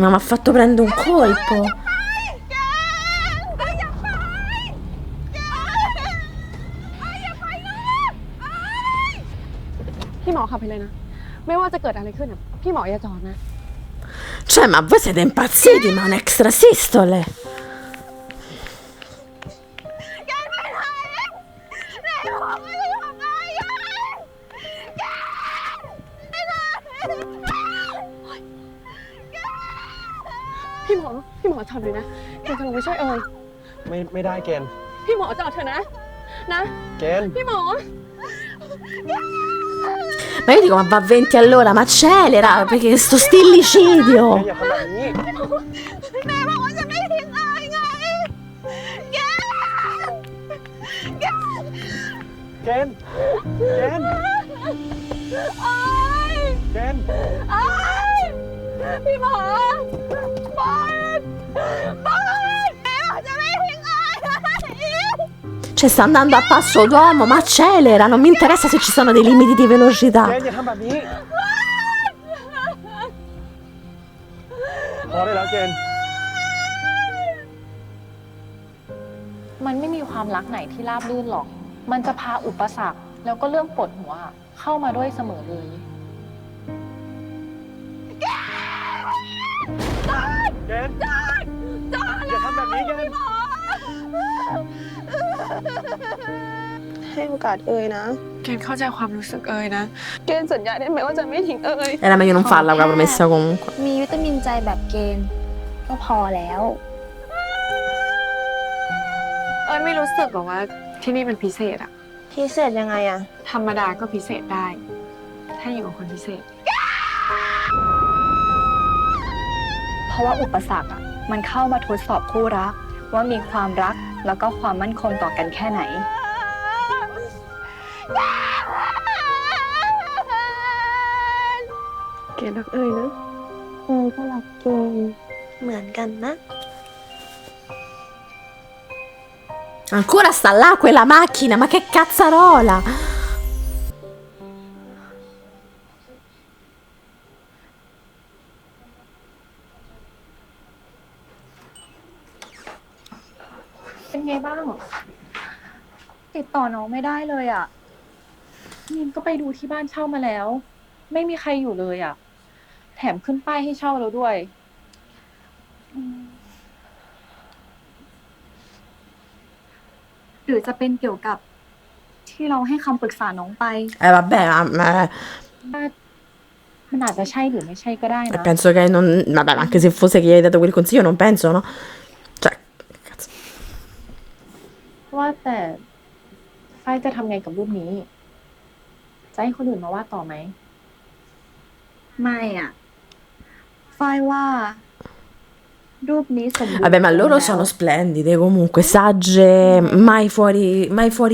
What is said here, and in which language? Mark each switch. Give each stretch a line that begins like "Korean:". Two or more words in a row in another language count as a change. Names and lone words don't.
Italian: Ma mi ha fatto prendere un colpo.
Thai: พี่หมอขับไปเลยนะ ไม่ว่าจะเกิดอะไรขึ้นอะพี่หมออย่าจอดนะ
Italian: Cioè, ma voi siete impazziti, ma un extra sistole.
Thai: พี่หมอจอดเลยนะเกณฑ์จะลงไปช่วยเอ่ย ไม่ได้เกณฑ์ พี่หมอจอดเถอะนะ เกณฑ์ พี่หมอ
Italian: Ma io dico, ma va a 20 all'ora, ma accelera, perché sto stillicidio.
Thai: อย่าทำแบบนี้ แม่บอกว่าจะไม่ทิ้งอายไงแก เกณฑ์ อาย เกณฑ์ อายพี่หมอปอนแม่บอกจะไม่ทิ้งอายไง
Italian: Cioè, sta andando a passo d'uomo, ma accelera, non mi interessa se ci sono dei limiti di
Thai: เก
Italian: velocità.
Thai: ณฑ์อย่าทำแบบนี้ พอได้แล้วเกณฑ์ มันไม่มีความรักไหนที่ราบรื่นหรอก มันจะพาอุปสรรคแล้วก็เรื่องปวดหัวเข้ามาด้วยเสมอเลย เกณฑ์อย่าทำแบบนี้เกณฑ์ ให้โอกาสเอ่ยนะ เกณฑ์เข้าใจความรู้สึกเอ่ยนะ เกณฑ์สัญญาได้ไหมว่าจะไม่ทิ้งเอ่ย
Italian: Era meglio non farla quella promessa comunque.
Thai: มีวิตามินใจแบบเกณฑ์ก็พอแล้ว เอ่ยไม่รู้สึกหรอกว่าที่นี่เป็นพิเศษอะ พิเศษยังไงอะ ธรรมดาก็พิเศษได้ ถ้าอยู่กับคนพิเศษ เพราะว่าอุปสรรคอะมันเข้ามาทดสอบคู่รัก ว่ามีความรักแล้วก็ความมั่นคงต่อกันแค่ไหน เกณฑ์รักเอ่ยนะ ก็รักเกณฑ์เหมือนกันนะ
Italian: Ancora sta là quella macchina, ma che cazzarola!
Thai: เป็นไงบ้าง ติดต่อน้องไม่ได้เลยอ่ะนินก็ไปดูที่บ้านเช่ามาแล้ว ไม่มีใครอยู่เลยอ่ะ แถมขึ้นป้ายให้เช่าแล้วด้วย หรือจะเป็นเกี่ยวกับที่เราให้คำปรึกษาน้องไป
Italian: Vabbè, ma
Thai: มันอาจจะใช่หรือไม่ใช่ก็ได้นะ
Italian: penso che non... Vabbè, ma anche se fosse che gli hai dato quel consiglio, non penso, no? Cioè, cazzo.
Thai: ว่าแต่แฟฝ้ายจะทำไงกับรูปนี้ จะให้คนอื่นมาวาดต่อไหม ไม่อ่ะ ฝ้ายว่า รูปนี้สมบูรณ์
Italian: Vabbè, ma loro
Thai: แล้ว
Italian: sono splendide comunque, sagge, mai fuori